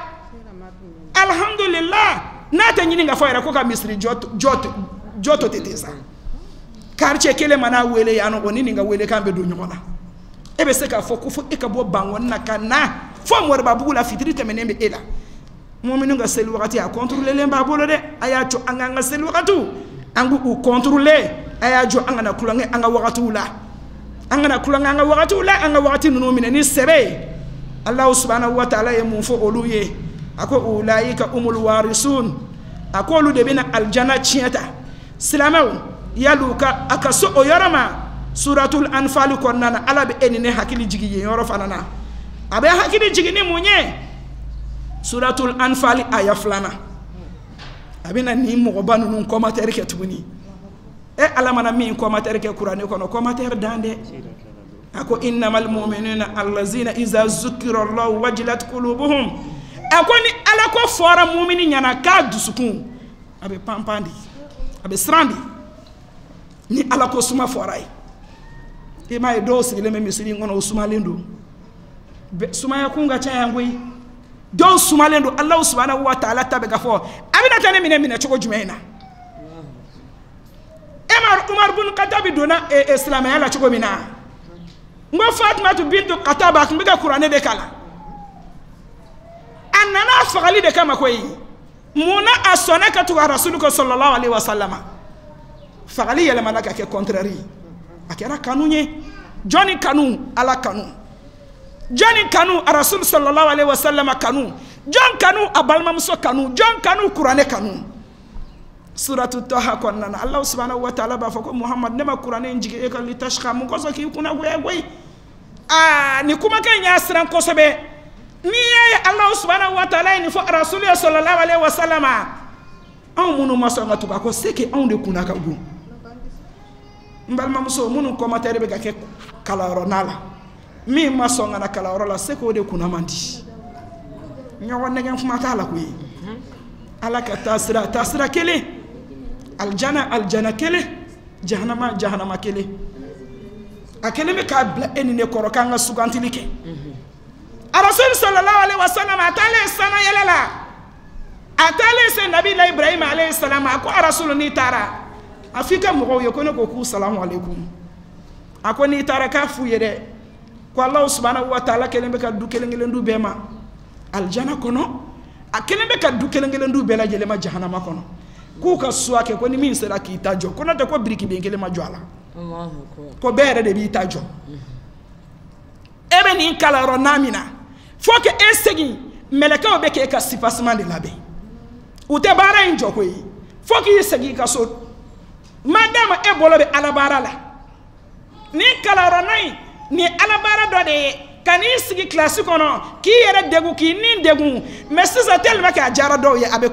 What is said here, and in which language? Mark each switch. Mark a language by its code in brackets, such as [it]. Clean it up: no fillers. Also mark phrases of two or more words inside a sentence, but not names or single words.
[bm] alhamdulillah n'a tɛ ɲini ka fɔ yɛrɛ ko ka misiri jɔ to tɛ ten sa quartier kelen mana wele yan nɔ o ni nin ka wele kan bɛ don ɲɔgɔn na e bɛ se k'a fɔ ko fo e ka bɔ bangɔni na ka na fo Moribabugu la fitiri tɛmɛnen bɛ e la muminu ka seli wagati a contrôler b'a bolo dɛ a y'a jɔ an ka seli wagatiw an k'u contrôler a y'a jɔ an kana kulonkɛ an ka wagatiw la an kana kulonkɛ an ka wagatiw la an ka wagati ninnu minɛ ni sɛbɛ ye [ar] الله سبحانه وتعالى [bm] ye mun fɔ olu ye a ko [ar] أولئك هم الوارثون [bm] a ko olu de bɛna aljana tiɲɛ ta silamɛw yalu ka a ka so o yɔrɔ ma [ar] سورة الأنفال [bm] kɔnɔna na Ala bɛ e ni ne hakili jigin yen yɔrɔ fana na a bɛ hakili jigin ni mun ye [ar] سورة الأنفال [bm] aya 2 a bɛna ni mɔgɔba ninnu commentaire kɛ tuguni Ala mana min commentaire kɛ kuranɛ kɔnɔ commentaire dan dɛ a ko [ar] إنما المؤمنون الذين إذا ذكر الله وجلت قلوبهم [bm] a ko ni Ala ko fɔra mu'mini ɲɛna k'a dusukun a bɛ panpan de a bɛ siran de ni Ala ko suma fɔra ye e m'a ye dɔw sigilen bɛ misiri kɔnɔ o sumalen don sumaya kun ka ca yan koyi dɔw sumalen don [ar] الله سبحانه وتعالى [bm] ta bɛ ka fɔ a bɛna taa ne minɛ cogo jumɛn na Umar bin Khattab donna silamɛya la cogo min na n ko Fatumatu bintu Khattab a tun bɛ ka kuranɛ de kalan a nana fagali de kama koyi munna a sɔnna ka tugu Rasulu kɔ [ar] صلى الله عليه وسلم [bm] fagali yɛlɛmana ka kɛ contraire a kɛra kanu ye jɔnni kanu Ala kanu jɔnni kanu a Rasulu [ar] صلى الله عليه وسلم [bm] kanu jɔn kanu a balimamuso kanu jɔn kanu kuranɛ kanu suratu Taha kɔnɔna na [ar] الله سبحانه وتعالى [bm] b'a fɔ ko Muhammad ne ma kuranɛ jigin e ka litashqa mun kɔsɔn k'i kunna goya goyi ni kumakan y'a siran kosɛbɛ n'i y'a ye [ar] الله سبحانه وتعالى [bm] ye nin fɔ Rasulu [ar] صلى الله عليه وسلم [bm] anw minnu ma sɔn ka tugu a ko [fr] c'est que [bm] anw de kunna ka bon n balimamuso minnu commentaire bɛ ka kɛ kalanyɔrɔ n'a la min ma sɔn ka na kalanyɔrɔ la [fr] c'est que [bm] o de kunna man di ɲɔgɔn nɛgɛn kuma t'a la koyi Ala ka taasira kelen aljana kelen jahanama kelen a kelen bɛ k'a bila e ni ne kɔrɔ k'an ka sugantili kɛ Rasul [ar] صلى الله عليه وسلم [bm] a taalen sana yɛlɛ la a taalen se Nabila Ibrahim [ar] عليه السلام [bm] a ko Rasul n'i taara a f'i ka mɔgɔw ye ko ne ko k'u [ar] السلام عليكم [bm] a ko n'i taara k'a f'u ye dɛ ko [ar] الله سبحانه وتعالى [bm] kelen bɛ ka du kelen du bɛɛ ma aljana kɔnɔ a kelen bɛ ka du kelen du bɛɛ lajɛlen ma jahanama kɔnɔ k'u ka suwa kɛ ko ni min sera k'i ta jɔ ko n'o tɛ ko biriki den kelen ma jɔ a la ko bɛɛ yɛrɛ de b'i ta jɔ e bɛ nin kalanyɔrɔ n'a min na fo ka e segin mɛlɛkɛw bɛ k'e ka sipasiman de labɛn u tɛ baara in jɔ koyi fo k'i segin i ka so madama e bolo bɛ Ala baara la nin kalanyɔrɔ na in nin Ala baara dɔ de ye ka n'i sigi kilasi kɔnɔ k'i yɛrɛ degun k'i nin degun mais sisan [fr] tellement que [bm] a diyara dɔw ye a bɛ